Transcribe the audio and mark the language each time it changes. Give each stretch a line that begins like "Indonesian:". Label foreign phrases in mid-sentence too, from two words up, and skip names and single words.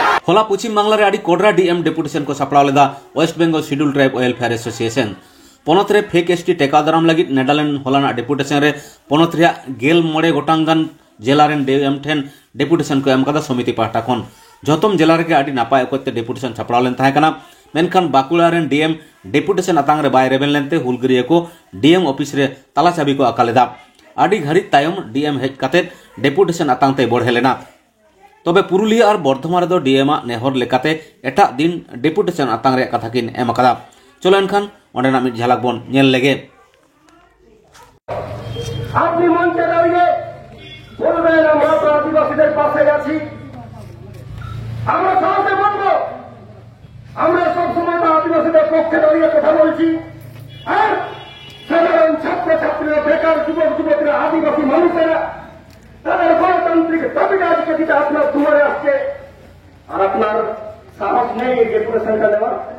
Santali: होला पश्चिम बांगलार आड़ी कोडरा डीएम डेपुटेशन को सापड़ा लेदा वेस्ट बेंगल शिड्यूल ट्राइब वेलफेयर एसोसिएशन पनत रे फेक एसटी टेका दाराम लगी नेडालैंड होलाना डेपुटेशन रे पनत रे गेल मोड़े गोटांगान जिला रेन डीएम ठेन डेपुटेशन को एम कदा समिति पाहटा खन जतम जिला रे आड़ी नापाय ओकते डेपुटेशन सापड़ा लेन ताहे कना मेनखान बाकुड़ा रेन डीएम डेपुटेशन आतांग रे बाय रेबेन लेनते हुलगिरिया को डीएम ऑफिस रे ताला चाबी को आकालेदा आड़ी घड़ी तायम डीएम हेज काते डेपुटेशन आतांग ते बढ़े लेना तबे पुरुलिया और बर्धमान दो डीएम नेहर लेकाते एटा दिन डेपुटेशन आतांग रे कथा किन एम अकादा चलो एनखान ओंडेना मिट झलक बन नेल लेगे
Bangla: আপনি মঞ্চে দাঁড়িয়ে বলবেন আমরা তো আদিবাসীদের পাশে আছি আমরা সাথে বলবো আমরা সব সময় আদিবাসীদের পক্ষে দাঁড়িয়ে কথা বলছি আর সাধারণ ছাত্রছাত্রীরা বেকার যুবক যুবতীরা আদিবাসী মানুষেরা তাদের গণতান্ত্রিক দাবিটা আজকে দিতে আপনার দুয়ারে আসছে আর আপনার সাহস নেই এই ডেপুটেশনটা নেওয়ার